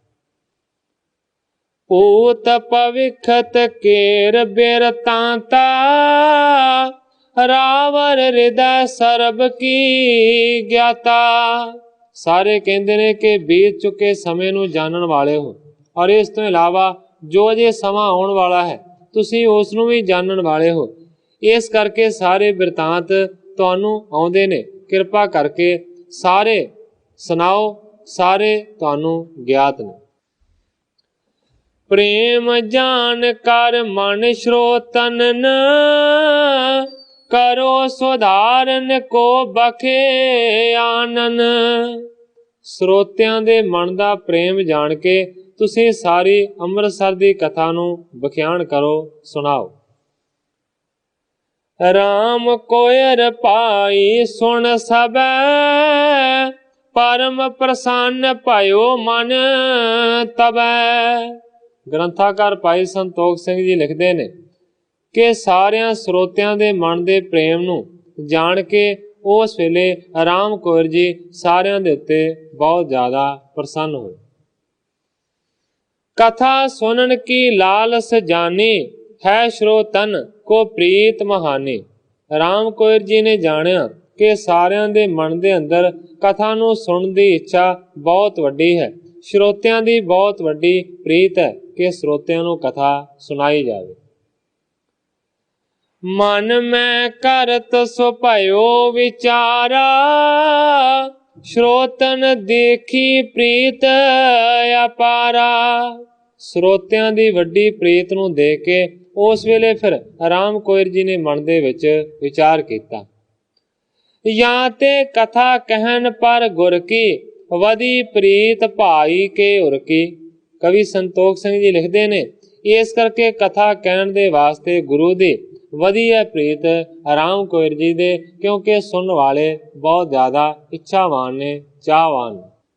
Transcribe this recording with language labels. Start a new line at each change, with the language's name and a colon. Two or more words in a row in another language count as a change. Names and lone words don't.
Braj: पूत पविखत केर बिरतांता, रावर हृदय सरब की ज्ञाता।
Punjabi: ਸਾਰੇ ਕਹਿੰਦੇ ਨੇ ਕਿ ਬੀਤ ਚੁੱਕੇ ਸਮੇਂ ਨੂੰ ਜਾਣਨ ਵਾਲੇ ਹੋ, ਔਰ ਇਸ ਤੋਂ ਇਲਾਵਾ ਜੋ ਅਜੇ ਸਮਾਂ ਆਉਣ ਵਾਲਾ ਹੈ ਤੁਸੀਂ ਉਸ ਨੂੰ ਭੀ ਜਾਣਨ ਵਾਲੇ ਹੋ। ਇਸ ਕਰਕੇ ਸਾਰੇ ਬਿਰਤਾਂਤ ਤੁਹਾਨੂੰ ਆਉਂਦੇ ਨੇ, ਕਿਰਪਾ ਕਰਕੇ ਸਾਰੇ ਸੁਣਾਓ, ਸਾਰੇ ਤੁਹਾਨੂੰ ਗਿਆਤ ਨੇ।
Braj: प्रेम जान कर मन श्रोतन न, करो सुधारन को बखे आनन।
Punjabi: ਸਰੋਤਿਆਂ ਦੇ ਮਨ ਦਾ ਪ੍ਰੇਮ ਜਾਣ ਕੇ ਤੁਸੀਂ ਸਾਰੀ ਅੰਮ੍ਰਿਤਸਰ ਦੀ ਕਥਾ ਨੂੰ ਬਖਿਆਨ ਕਰੋ, ਸੁਣਾਓ।
Braj: राम कोयर पाई सुन सबै, परम प्रसन्न भयो मन तबै।
Punjabi: ਗ੍ਰੰਥਕਾਰ ਭਾਈ ਸੰਤੋਖ ਸਿੰਘ ਜੀ ਲਿਖਦੇ ਨੇ ਕਿ ਸਾਰਿਆਂ ਸਰੋਤਿਆਂ ਦੇ ਮਨ ਦੇ ਪ੍ਰੇਮ ਨੂੰ ਜਾਣ ਕੇ ਉਸ ਵੇਲੇ ਰਾਮ ਕੌਰ ਜੀ ਸਾਰਿਆਂ ਦੇ ਉੱਤੇ ਬਹੁਤ ਜ਼ਿਆਦਾ ਪ੍ਰਸੰਨ ਹੋਏ।
Braj: कथा सुनन की लालस जानी है श्रोतन को प्रीत महानी।
Punjabi: ਰਾਮ ਕੌਰ ਜੀ ਨੇ ਜਾਣਿਆ ਕਿ सारिਆਂ ਦੇ ਮਨ ਦੇ ਅੰਦਰ ਕਥਾ ਨੂੰ ਸੁਣਨ ਦੀ ਇੱਛਾ ਬਹੁਤ ਵੱਡੀ ਹੈ। ਸਰੋਤਿਆਂ ਦੀ ਬਹੁਤ ਵੱਡੀ ਪ੍ਰੀਤ ਹੈ ਕਿ ਸਰੋਤਿਆਂ ਨੂੰ ਕਥਾ ਸੁਣਾਈ ਜਾਵੇ।
Braj: ਮਨ ਮੈਂ ਕਰਤ ਸੋ ਭਇਓ ਵਿਚਾਰਾ श्रोतन देखी प्रीत अपारा।
Punjabi: ਸਰੋਤਿਆਂ ਦੀ ਵੱਡੀ ਪ੍ਰੀਤ ਨੂੰ ਦੇਖ ਕੇ ਉਸ ਵੇਲੇ ਫਿਰ ਰਾਮ ਕੌਰ ਜੀ ਨੇ ਮਨ ਦੇ ਵਿੱਚ ਵਿਚਾਰ ਕੀਤਾ।
Braj: ਜਾਂ ਤੇ ਕਥਾ ਕਹਿਣ ਪਰ ਗੁਰ ਕੀ ਵਧੀ ਪ੍ਰੀਤ ਭਾਈ ਕੇ ਉਰ ਕੀ।
Punjabi: ਕਵੀ ਸੰਤੋਖ ਸਿੰਘ ਜੀ ਲਿਖਦੇ ਨੇ ਇਸ ਕਰਕੇ ਕਥਾ ਕਹਿਣ ਦੇ ਵਾਸਤੇ ਗੁਰੂ ਦੀ ਵਧੀ ਹੈ ਪ੍ਰੀਤ ਰਾਮ ਕੌਰ ਜੀ ਦੇ, ਕਿਉਂਕਿ ਸੁਣਨ ਵਾਲੇ ਬਹੁਤ ਜ਼ਿਆਦਾ ਇੱਛਾਵਾਨ ਨੇ, ਚਾਹਵਾਨ ਨੇ।